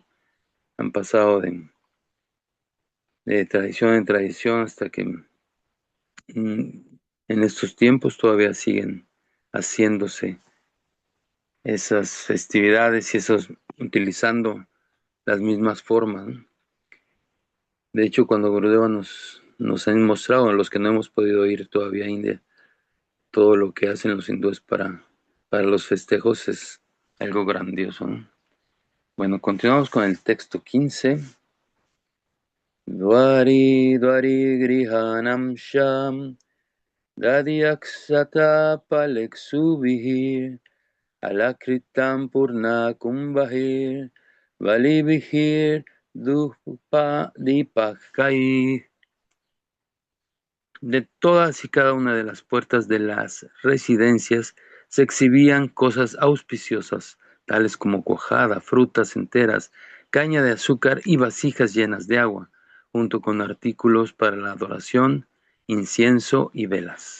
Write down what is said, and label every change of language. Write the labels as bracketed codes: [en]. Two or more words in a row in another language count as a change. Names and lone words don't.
[es] Han pasado de tradición en tradición hasta que en estos tiempos todavía siguen haciéndose esas festividades y esos utilizando las mismas formas, ¿no? De hecho, cuando Gurudeva nos han mostrado, a los que no hemos podido ir todavía a India, todo lo que hacen los hindúes para los festejos es algo grandioso, ¿no? Bueno, continuamos con el texto 15. [sa] Dwari dwari grihanam sham Dadyaksata Palexubihir Alakritam Purna Kumbahir Valibihir Dupa Dipakai. [es] De todas y cada una de las puertas de las residencias se exhibían cosas auspiciosas, tales como cuajada, frutas enteras, caña de azúcar y vasijas llenas de agua, junto con artículos para la adoración, incienso y velas.